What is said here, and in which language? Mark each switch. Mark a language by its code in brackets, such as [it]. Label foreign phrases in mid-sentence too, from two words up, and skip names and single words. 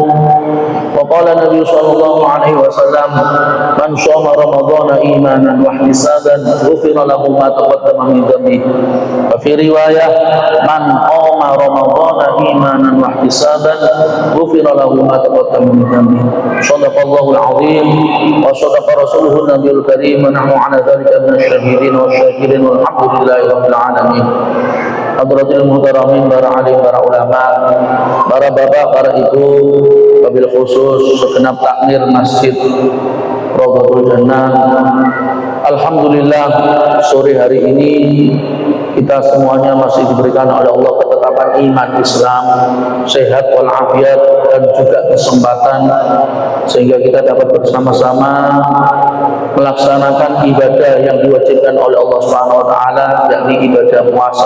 [ar] وقال النبي صلى الله عليه وسلم من صام رمضان إيمانا واحتسابا غفر له ما تقدم من ذنبه. وفي رواية من قام رمضان إيمانا واحتسابا غفر له ما تقدم من ذنبه. صدق الله العظيم وصدق رسوله النبي الكريم ونحن على ذلك من الشاهدين والشاكرين والحمد لله رب العالمين. حضرة المحترمين, [id] para alim, para ulama, para bapak, para ibu, [ar] وبالخصوص [id] segenap takmir Masjid Rawdatul Jannah. Alhamdulillah sore hari ini kita semuanya masih diberikan oleh Allah ketetapan iman Islam, sehat walafiat, dan juga kesempatan sehingga kita dapat bersama-sama melaksanakan ibadah yang diwajibkan oleh Allah [ar] سبحانه وتعالى, [id] yakni ibadah puasa.